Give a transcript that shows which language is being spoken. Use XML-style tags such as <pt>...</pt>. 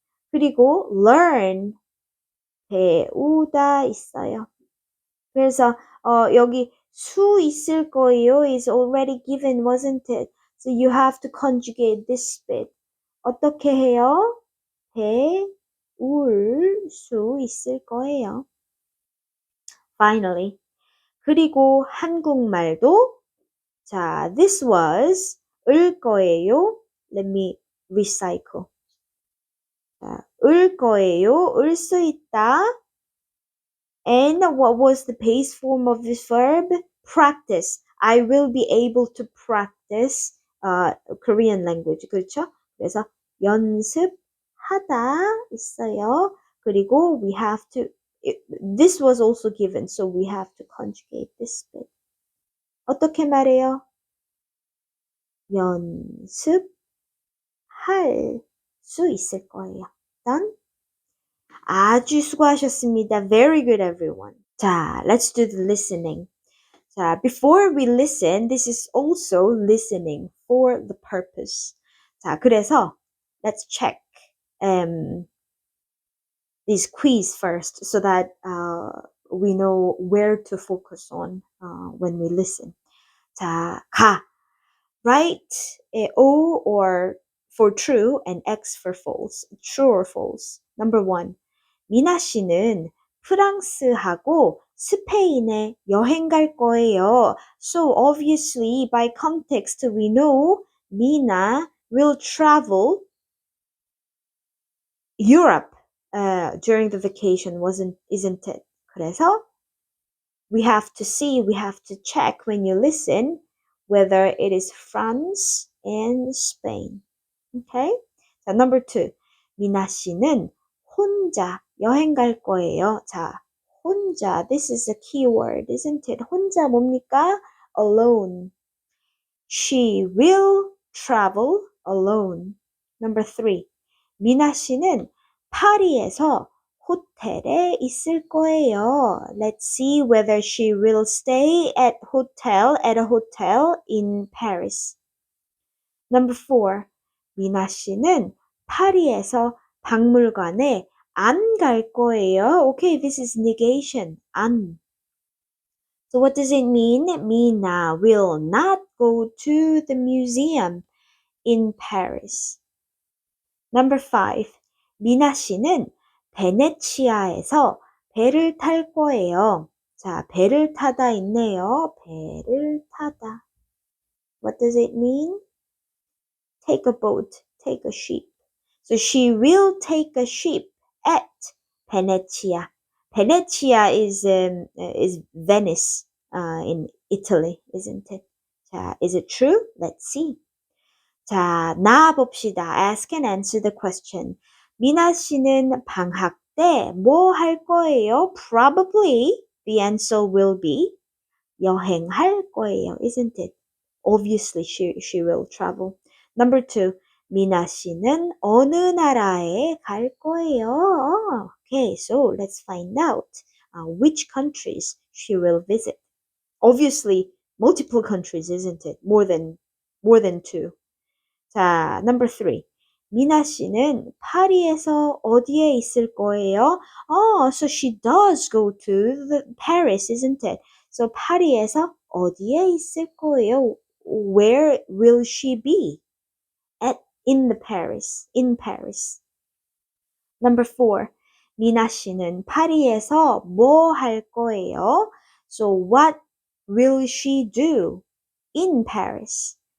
<ko>그리고 learn, 배우다 있어요. 그래서 여기 수 있을 거예요</ko> <en>is already given, wasn't it? So you have to conjugate this bit.</en> <ko>어떻게 해요? 배울 수 있을 거예요. Finally. 그리고 한국말도 자,</ko> <en>this was</en> <ko>을 거예요.</ko> <en>Let me recycle. 자, 을 거예요.</en> <ko>을 수 있다.</ko> <en>And what was the base form of this verb? Practice. I will be able to practice Korean language.</en> <ko>그렇죠? 그래서 연습하다 있어요.</ko> <en>그리고 we have to, this was also given, so we have to conjugate this bit.</en> <ko>어떻게 말해요? 연습할 수 있을 거예요. Done? 아주 수고하셨습니다.</ko> <en>Very good, everyone. 자, let's do the listening. 자, before we listen, this is also listening for the purpose. 자, 그래서 let's check this quiz first so that we know where to focus on when we listen. 자, 가. Write O or for true and X for false. True or false. Number 1.</en> <ko>미나 씨는 프랑스하고 스페인에 여행 갈 거예요.</ko> <en>So obviously by context we know Mina will travel Europe during the vacation, isn't it? 그래서 we have to check when you listen whether it is France and Spain. Okay? 자, number 2.</en> <ko>미나 씨는 혼자 여행 갈 거예요. 자, 혼자.</ko> <en>This is a keyword, isn't it?</en> <ko>혼자 뭡니까?</ko> <en>Alone. She will travel alone. Number 3.</en> <ko>미나 씨는 파리에서 호텔에 있을 거예요.</ko> <en>Let's see whether she will stay at a hotel in Paris. Number 4.</en> <ko>미나 씨는 파리에서 박물관에 안 갈 거예요.</ko> <en>Okay, this is negation. 안. So what does it mean? Mina will not go to the museum in Paris. Number 5.</en> <ko>미나 씨는 베네치아에서 배를 탈 거예요. 자, 배를 타다 있네요. 배를 타다.</ko> <en>What does it mean? Take a boat, take a ship. So she will take a ship at Venezia. Venezia is Venice in Italy, isn't it? 자, is it true? Let's see. 자,</en> <ko>나와 봅시다.</ko> <en>Ask and answer the question.</en> <ko>미나 씨는 방학 때 뭐 할 거예요?</ko> <en>Probably the answer will be</en> <ko>여행할 거예요,</ko> <en>isn't it? Obviously, she will travel. Number two,</en> <ko>미나 씨는 어느 나라에 갈 거예요?</ko> <en>Okay, so let's find out which countries she will visit. Obviously, multiple countries, isn't it? More than two. 자, number three.</en> <ko>미나 씨는 파리에서 어디에 있을 거예요?</ko> <en>Oh, so she does go to Paris, isn't it?</en> <ko>So 파리에서 어디에 있을 거예요?</ko> <en>Where will she be? In Paris. Number four.</en> <ko>미나 씨는 파리에서 뭐 할 거예요?</ko> <en>So what will she do in Paris?</en>